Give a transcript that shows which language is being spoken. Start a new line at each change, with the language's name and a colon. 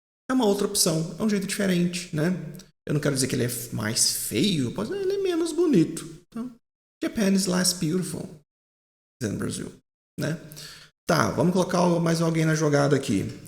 Portuguese: É uma outra opção, é um jeito diferente, né? Eu não quero dizer que ele é mais feio, eu posso dizer que ele é menos bonito.
English: Então, Japan is less beautiful than Brazil, né?
Portuguese: Tá, vamos colocar mais alguém na jogada aqui.